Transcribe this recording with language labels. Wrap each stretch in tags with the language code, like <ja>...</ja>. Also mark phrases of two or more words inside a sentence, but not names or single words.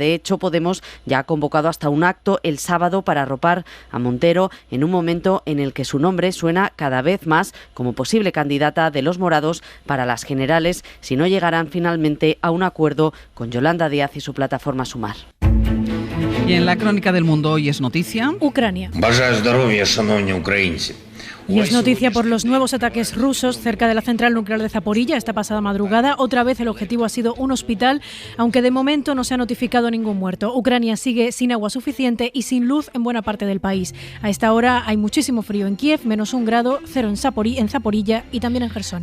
<es>De hecho, Podemos ya ha convocado hasta un acto el sábado para arropar a Montero en un momento en el que su nombre suena cada vez más como posible candidata de los morados para las generales si no llegarán finalmente a un acuerdo con Yolanda Díaz y su plataforma Sumar. Y en la crónica del mundo hoy es noticia. Ucrania.</es> <uk>Бажаю здоров'я, шановні українці.</uk> <es>Y es noticia por los nuevos ataques rusos cerca de la central nuclear de Zaporilla esta pasada madrugada. Otra vez el objetivo ha sido un hospital, aunque de momento no se ha notificado ningún muerto. Ucrania sigue sin agua suficiente y sin luz en buena parte del país. A esta hora hay muchísimo frío en Kiev, -1 grado, 0 en Zaporilla y también en Jersón.</es>